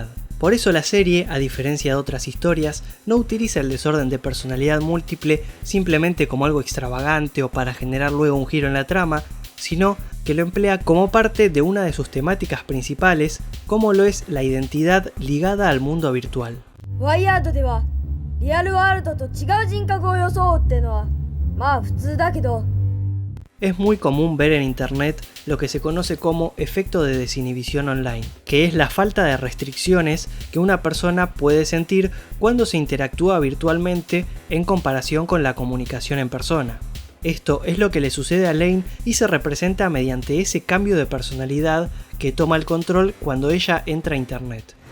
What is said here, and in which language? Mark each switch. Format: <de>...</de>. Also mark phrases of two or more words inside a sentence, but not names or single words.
<es>Por eso la serie, a diferencia de otras historias, no utiliza el desorden de personalidad múltiple simplemente como algo extravagante o para generar luego un giro en la trama, sino que lo emplea como parte de una de sus temáticas principales, como lo es la identidad ligada al mundo virtual.</es> <ja>WireWorld ではリアルワールドと違う人格を装うってのはまあ普通だけど。</ja> <es>Es muy común ver en internet lo que se conoce como efecto de desinhibición online, que es la falta de restricciones que una persona puede sentir cuando se interactúa virtualmente en comparación con la comunicación en persona. Esto es lo que le sucede a Lane y se representa mediante ese cambio de personalidad que toma el control cuando ella entra a internet.</es>